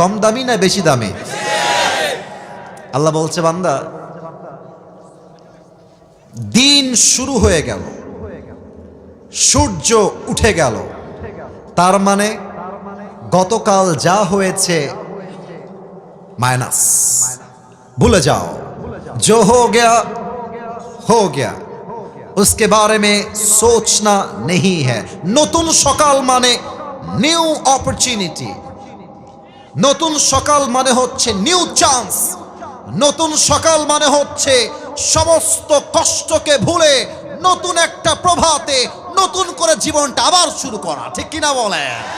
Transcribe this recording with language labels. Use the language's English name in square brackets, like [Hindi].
[Bangla] কম দামি না বেশি দামি? আল্লাহ বলছে, বান্দা, দিন শুরু হয়ে গেল, সূর্য উঠে গেল, তার মানে গতকাল যা হয়েছে মাইনাস, ভুলে যাও। [Hindi] जो हो गया उसके बारे में सोचना नहीं है। [Bangla] নতুন সকাল মানে নিউ অপরচুনিটি, নতুন সকাল মানে হচ্ছে নিউ চান্স, নতুন সকাল মানে হচ্ছে সমস্ত কষ্টকে ভুলে নতুন একটা প্রভাতে নতুন করে জীবনটা আবার শুরু করা। ঠিক কিনা বলেন?